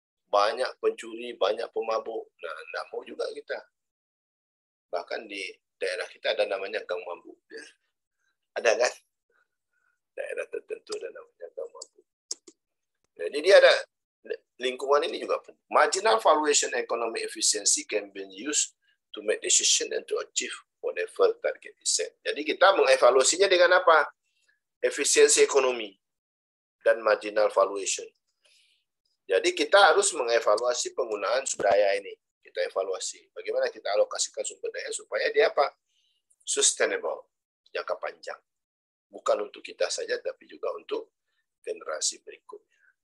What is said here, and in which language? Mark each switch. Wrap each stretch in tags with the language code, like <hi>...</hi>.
<id>Banyak pencuri, banyak pemabuk. Nah, nggak mau juga kita. Bahkan di daerah kita ada namanya gang mabuk. Ada kan? Daerah tertentu ada namanya gang mabuk. Jadi dia ada lingkungan ini juga.</id> <en>Marginal valuation economic efficiency can be used to make decision and to achieve whatever target is set.</en> <id>Jadi kita mengevaluasinya dengan apa? Efisiensi ekonomi dan marginal valuation. Jadi kita harus mengevaluasi penggunaan sumber daya ini. Kita evaluasi bagaimana kita alokasikan sumber daya supaya dia apa? Sustainable, jangka panjang. Bukan untuk kita saja, tapi juga untuk generasi berikutnya.</id>